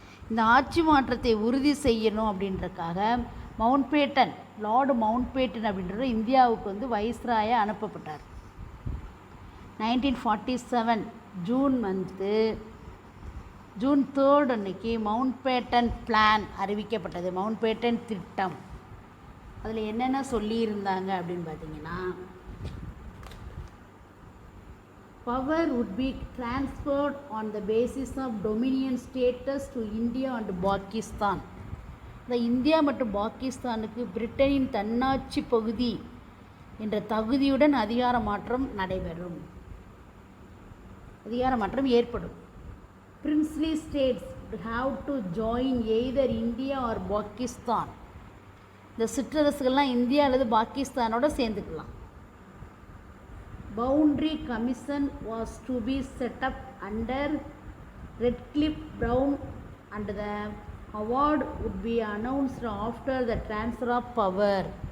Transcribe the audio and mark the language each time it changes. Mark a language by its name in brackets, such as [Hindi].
[Tamil] இந்த ஆட்சி மாற்றத்தை உறுதி செய்யணும் அப்படின்றக்காக மவுண்ட்பேட்டன், லார்டு மவுண்ட்பேட்டன் அப்படின்ற இந்தியாவுக்கு வந்து வைஸ்ராயாக அனுப்பப்பட்டார். 1947 ஜூன் மந்த்து ஜூன் 3 அன்னைக்கு மவுண்ட்பேட்டன் பிளான் அறிவிக்கப்பட்டது. மவுண்ட்பேட்டன் திட்டம். அதில் என்னென்ன சொல்லியிருந்தாங்க அப்படின்னு பார்த்தீங்கன்னா, [English] Power would be transferred on the basis of dominion status to India and Pakistan. [Tamil] இந்த இந்தியா மற்றும் பாகிஸ்தானுக்கு பிரிட்டனின் தன்னாட்சி பகுதி என்ற தகுதியுடன் அதிகார மாற்றம் நடைபெறும், அதிகார மாற்றம் ஏற்படும். [English] Princely states would have to join either India or Pakistan. [Tamil] இந்த சிற்றரசுகள்லாம் இந்தியா அல்லது பாகிஸ்தானோட சேர்ந்துக்கலாம். [English] Boundary Commission was to be set up under Redcliffe Brown and the award would be announced after the transfer of power.